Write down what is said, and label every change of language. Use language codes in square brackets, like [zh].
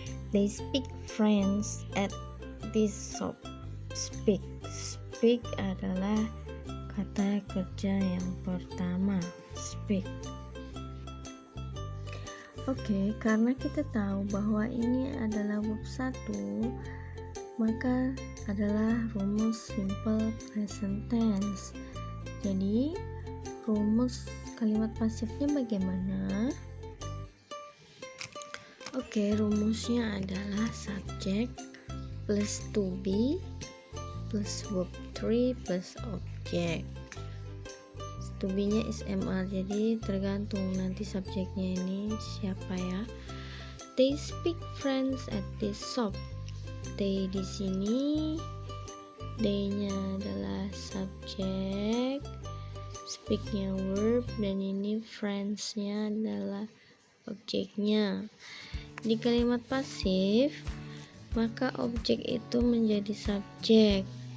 [en] They speak French at this shop. [id] Speak adalah kata kerja yang pertama, speak. Oke, karena kita tahu bahwa ini adalah verb 1, maka adalah rumus simple present tense. Jadi, rumus kalimat pasifnya bagaimana? Oke, rumusnya adalah subjek plus to be plus verb 3 plus objek. To be-nya is MR, jadi tergantung nanti subjeknya ini siapa ya. [en] They speak French at this shop. [id] They di sini, they-nya adalah subjek, speak-nya verb, dan ini French-nya adalah objeknya. Di kalimat pasif, maka objek itu menjadi subjek.